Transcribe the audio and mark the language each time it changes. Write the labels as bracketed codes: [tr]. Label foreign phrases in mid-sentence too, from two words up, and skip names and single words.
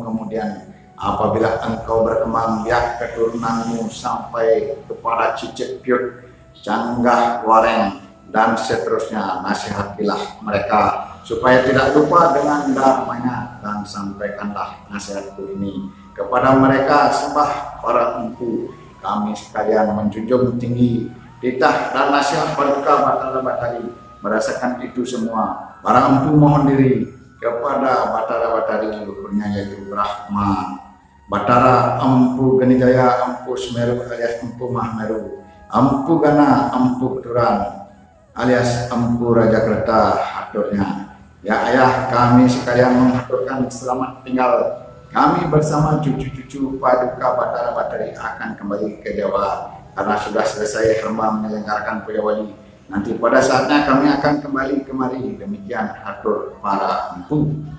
[id] Kemudian apabila engkau berkembang biak keturunanmu sampai kepada Cicit Piut, Canggah Wareng, dan seterusnya, nasihatilah mereka supaya tidak lupa dengan dharmanya, dan sampaikanlah nasihatku ini kepada mereka. Sembah para empu, kami sekalian menjunjung tinggi titah dan nasihat Paduka Batara Batari. Merasakan itu semua, para empu mohon diri kepada Batara Batari leluhurnya, yaitu Brahma, Batara Empu Ganijaya, Empu Semeru alias Empu Mahameru, Empu Gana, Empu Keturan alias Empu Raja Kerta aturnya. Ya ayah, kami sekalian mengaturkan selamat tinggal. Kami bersama cucu-cucu Paduka Batara Batari akan kembali ke Jawa karena sudah selesai hamba menyelenggarakan puja wali. Nanti pada saatnya kami akan kembali kemari. Demikian atur para empu.